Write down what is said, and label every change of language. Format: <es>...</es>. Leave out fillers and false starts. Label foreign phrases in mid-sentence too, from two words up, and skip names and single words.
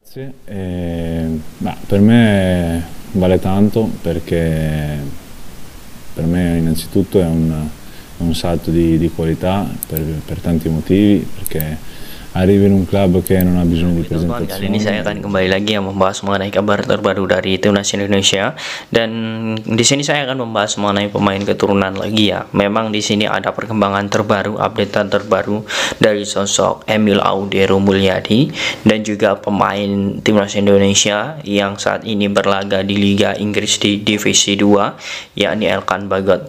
<it>Sì, ma per me vale tanto perché per me innanzitutto è un salto di qualità per tanti motivi, perché arrivi in un club che non ha bisogno di</it> <id>Teman-teman, kali ini saya akan</id> <it>presentazioni.</it> <id>kembali lagi yang membahas mengenai kabar terbaru dari timnas Indonesia, dan di sini saya akan membahas mengenai pemain keturunan lagi ya. Memang di sini ada perkembangan terbaru, updatean terbaru dari sosok Emil Audero Mulyadi dan juga pemain timnas Indonesia yang saat ini berlaga di Liga Inggris di Divisi 2, yakni Elkan Bagot.</id>